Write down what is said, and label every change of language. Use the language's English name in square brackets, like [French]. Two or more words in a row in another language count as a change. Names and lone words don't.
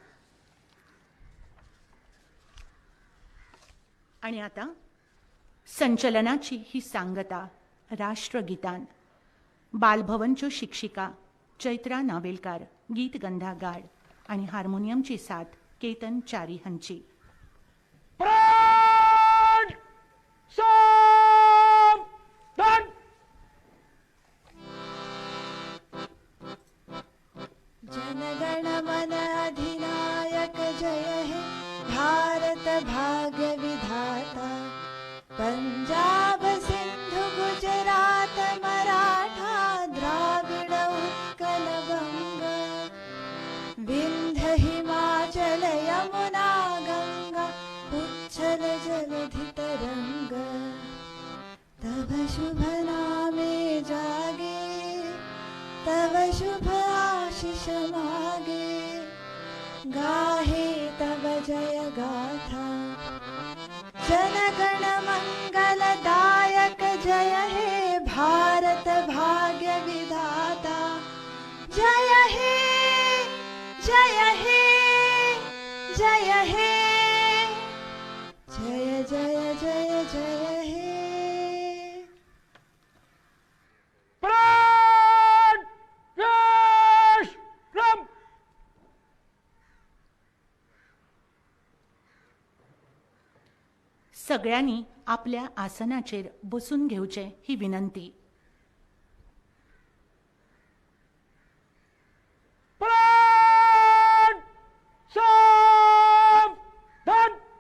[Konkani] आनी आतां संचलनाची ही सांगता राष्ट्रगितान. बालभवनच्यो शिक्षिका चैत्रा नावेलकार गीत गंधा गाड आनी हार्मोनियमची साथ केतन च्यारी हांची. प्राण सावधान. [Bangla] জনগণ মন অধিনায়ক জয় হে ভারত ভাগ্য বিধাতা. পাঞ্জাব সিন্ধু গুজরাট মরাঠা দ্রাবিড় উৎকল বঙ্গ. বিন্ধ্য হিমাচল যমুনা গঙ্গা উচ্ছল জলধি তরঙ্গ. তব শুভ নামে জাগে তব শুভ আশিস মাগে. গাহে তব জয় গাথা জনগণ মঙ্গলদায়ক জয় হে ভারত ভাগ্য বিধাতা. জয় হে জয় হে জয় হে জয় জয় জয় জয় হে. [Konkani] प्राण राम. सगळ्यांनी आपल्या आसनाचेर बसून घेवचे ही विनंती. प्राण सावधान.